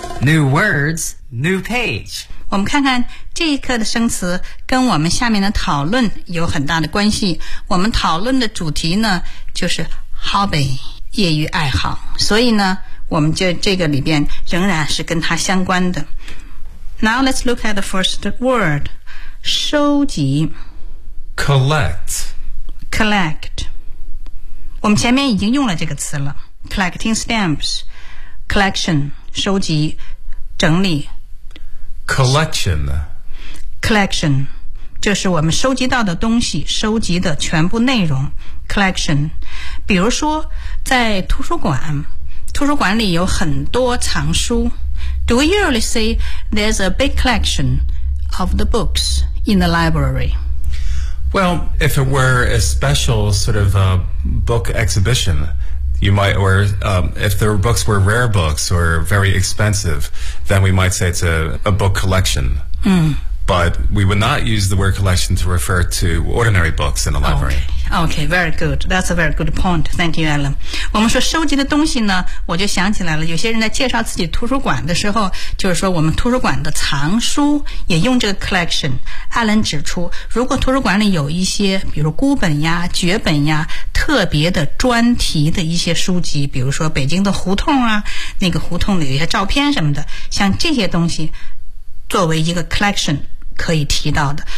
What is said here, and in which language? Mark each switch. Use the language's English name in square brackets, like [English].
[English] New words, new page. [Chinese] 我们看看这一课的生词跟我们下面的讨论有很大的关系。我们讨论的主题呢就是 hobby, 业余爱好。所以呢我们就这个里边仍然是跟它相关的。 [English] Now let's look at the first word, 收集 Collect. [Chinese] Collect. 我们前面已经用了这个词了 [English] Collecting stamps, collection, [Chinese] 收集整理 [English] Collection. [Chinese] Collection, 就是我们收集到的东西收集的全部内容 Collection. 比如说在图书馆，图书馆里有很多藏书。 [English] Do we usually say there's a big collection of the books in the library? Well, if it were a special sort of book exhibition, you might, or if the books were rare books or very expensive, then we might say it's a book collection. Mm. But we would not use the word collection to refer to ordinary books in the library. Okay, very good. That's a very good point. Thank you, Alan. [Chinese] 我们说收集的东西呢，我就想起来了，有些人在介绍自己图书馆的时候，就是说我们图书馆的藏书也用这个 collection。 Alan 指出，如果图书馆里有一些，比如孤本呀、绝本呀、特别的专题的一些书籍，比如说北京的胡同啊，那个胡同里有一些照片什么的，像这些东西作为一个 collection 可以提到的。